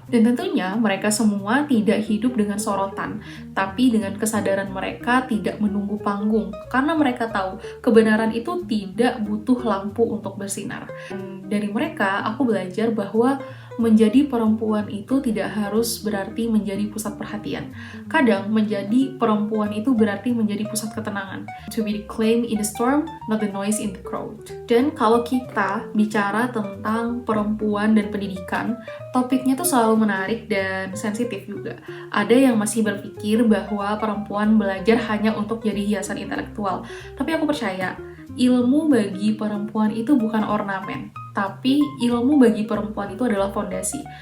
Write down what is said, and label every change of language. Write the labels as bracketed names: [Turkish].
[Indonesian] Dan tentunya mereka semua tidak hidup dengan sorotan, tapi dengan kesadaran mereka tidak menunggu panggung, karena mereka tahu kebenaran itu tidak butuh lampu untuk bersinar. Dan dari mereka, aku belajar bahwa menjadi perempuan itu tidak harus berarti menjadi pusat perhatian. Kadang menjadi perempuan itu berarti menjadi pusat ketenangan. [English] To be the calm in the storm, not the noise in the crowd. [Indonesian] Dan kalau kita bicara tentang perempuan dan pendidikan, topiknya tuh selalu menarik dan sensitif juga. Ada yang masih berpikir bahwa perempuan belajar hanya untuk jadi hiasan intelektual. Tapi aku percaya, ilmu bagi perempuan itu bukan ornamen, tapi ilmu bagi perempuan itu adalah fondasi.